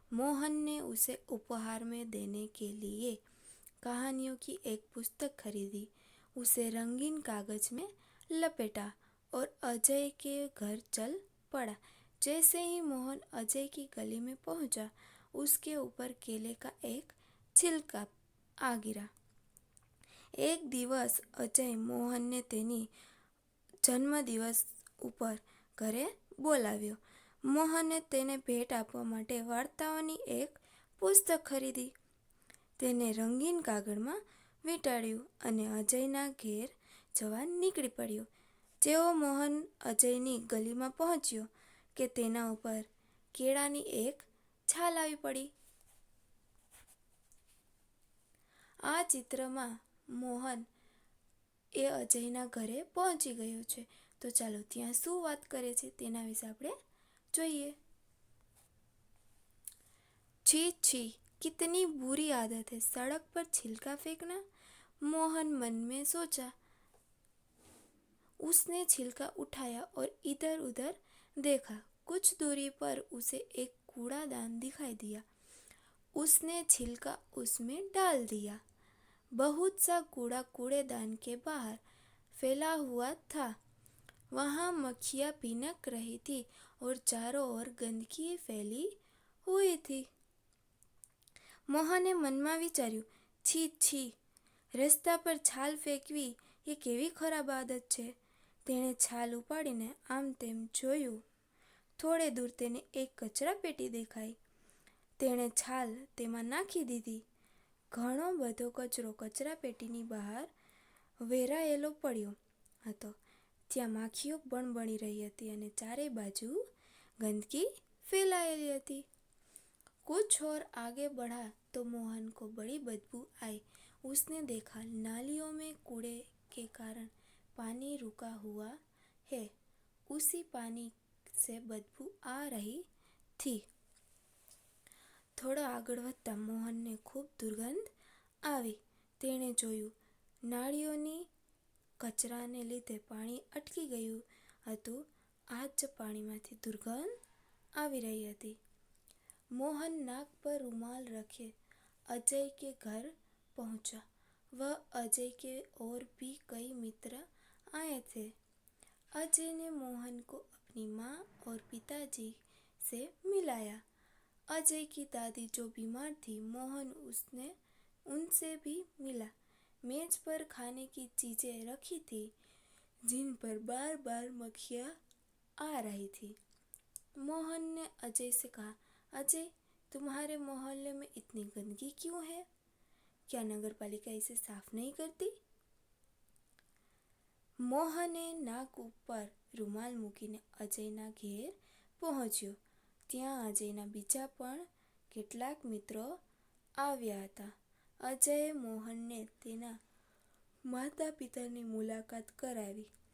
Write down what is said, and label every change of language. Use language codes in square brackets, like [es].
[hi] मोहन ने उसे उपहार में देने के लिए कहानियों की एक पुस्तक खरीदी, उसे रंगीन कागज में लपेटा और अजय के घर चल पड़ा। जैसे ही मोहन अजय की गली में पहुंचा, उसके ऊपर केले का एक छिलका आ गिरा. [gu] एक दिवस अजय मोहनને તેની જન્મદિવસ ઉપર ઘરે બોલાવ્યો. મોહને તેને ભેટ આપવા માટે વાર્તાઓની એક પુસ્તક ખરીદી. તેને રંગીન કાગળમાં વીંટાળ્યું અને અજયના ઘેર જવા નીકળી પડ્યો. જેવો મોહન અજયની ગલીમાં પહોંચ્યો કે તેના ઉપર કેળાની એક છાલ આવી પડી. આ ચિત્રમાં મોહન એ અજયના ઘરે પહોંચી ગયો છે. તો ચાલો ત્યાં શું વાત કરે છે તેના વિશે આપણે જોઈએ. [hi] छी छी, कितनी बुरी आदत है सड़क पर छिलका फेंकना. मोहन मन में सोचा. उसने छिलका उठाया और इधर उधर देखा. कुछ दूरी पर उसे एक कूड़ादान दिखाई दिया. उसने छिलका उसमें डाल दिया. बहुत सा कूड़ा कूड़ेदान के बाहर फैला हुआ था. वहाँ मक्खियाँ भिनक रही थी और चारों ओर गंदगी फैली हुई थी. [gu] મોહને મનમાં વિચાર્યું, છી છી, રસ્તા પર છાલ ફેંકવી એ કેવી ખરાબ આદત છે. તેણે છાલ ઉપાડીને આમ તેમ જોયું. થોડે દૂર તેને એક કચરાપેટી દેખાઈ. તેણે છાલ તેમાં નાખી દીધી. ઘણો બધો કચરો કચરાપેટીની બહાર વેરાયેલો પડ્યો હતો. ત્યાં માખીઓ બણબણી રહી હતી અને ચારે બાજુ ગંદકી फैलाયેલી હતી. [hi] कुछ और आगे बढ़ा तो मोहन को बड़ी बदबू आई. उसने देखा नालियों में कूड़े के कारण पानी रुका हुआ है. उसी पानी से बदबू आ रही थी. [gu] થોડો આગળ વધતા મોહનને ખૂબ દુર્ગંધ આવી. તેણે જોયું નાળીઓની કચરાને લીધે પાણી અટકી ગયું હતું. આ જ પાણીમાંથી દુર્ગંધ આવી રહી હતી. [hi] मोहन नाक पर रुमाल रखे अजय के घर पहुंचा. वह अजय के और भी कई मित्र आए थे. अजय ने मोहन को अपनी माँ और पिताजी से मिलाया. अजय की दादी जो बीमार थी, मोहन उनसे भी मिला. मेज पर खाने की चीजें रखी थी जिन पर बार बार मक्खियाँ आ रही थी. मोहन ने अजय से कहा, अजय, तुम्हारे मोहल्ले में इतनी गंदगी क्यों है? क्या नगर पालिका इसे साफ नहीं करती? [gu] મોહને નાક ઉપર રૂમાલ મૂકીને અજયના ઘેર પહોંચ્યો. ત્યાં અજયના બીજા પણ કેટલાક મિત્રો આવ્યા હતા. અજયે મોહનને તેના માતા પિતાની મુલાકાત કરાવી.